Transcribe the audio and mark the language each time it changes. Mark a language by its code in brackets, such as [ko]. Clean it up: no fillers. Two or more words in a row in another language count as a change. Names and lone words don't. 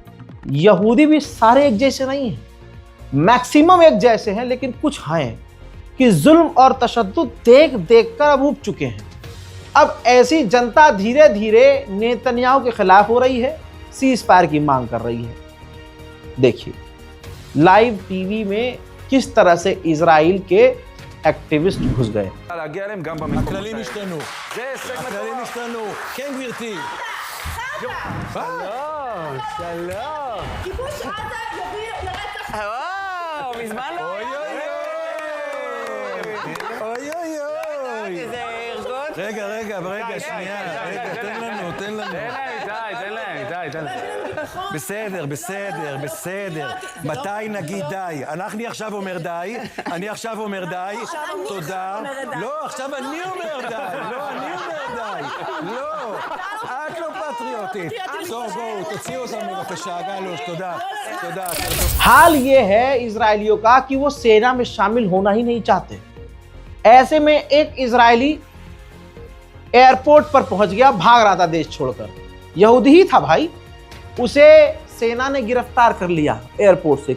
[hi] यहूदी भी सारे एक जैसे नहीं हैं, मैक्सिमम एक जैसे हैं, लेकिन कुछ हैं कि जुल्म और तशद्दुद देख देख कर अब ऊब चुके हैं। अब ऐसी जनता धीरे धीरे नेतन्याहू के खिलाफ हो रही है, [en] cease fire [hi] की मांग कर रही है। देखिए [en] live TV [hi] में किस तरह से इजराइल के एक्टिविस्ट घुस गए। [he] הכללים השתנו. זה הישג מטורף. הכללים השתנו. כן, גברתי. שלום. כיבוש עזה יוביל לרצח. וואו, מזמן לא. אוי אוי אוי. אוי אוי אוי. איזה ארגון. רגע, שנייה. רגע, תן לנו. תן להם. בסדר. מתי נגיד די? אני עכשיו אומר די. תודה. לא, עכשיו אני אומר די. לא. את לא פטריוטית. טוב, בואו, תוציאו אותנו בבקשה, גלוש, תודה. [hi] हाल ये है इजरायलियों का कि वो सेना में शामिल होना ही नहीं चाहते। ऐसे में एक इजरायली एयरपोर्ट पर पहुंच गया, भाग रहा था देश छोड़कर। यहूदी ही था भाई, उसे सेना ने गिरफ्तार कर लिया एयरपोर्ट से।